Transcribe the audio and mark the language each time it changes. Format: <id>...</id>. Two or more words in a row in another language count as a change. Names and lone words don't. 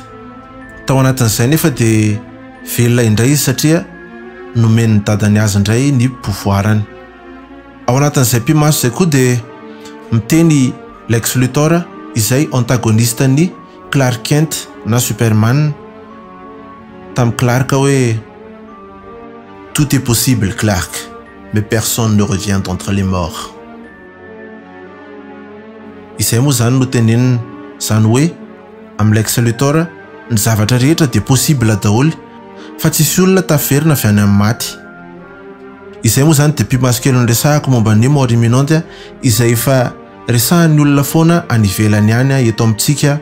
<mg>Tao anatin'izay nefa dia velona indray izy satria nomeny dadany azy indray ny pouvoirany. Ao anatin'izay mpimaso izay koa dia miteny Lex Luthor izay antagoniste ny Clark Kent na Superman tamin'ny Clark hoe</mg> <fr>tout est possible Clark, mais personne ne revient d'entre les morts.</fr> <mg>Izay moa izany no teneniny izany hoe amin'ny Lex Luthor ny zavatra rehetra dia possible daholo fa tsisy olona taferina avy any amin'ny maty. Izay moa izany dia mpimaso kely niresahako momba ny</mg> <fr>mort imminente</fr> <mg>izay efa resahan'ny olona foana any ivelany any eto amintsika.</mg>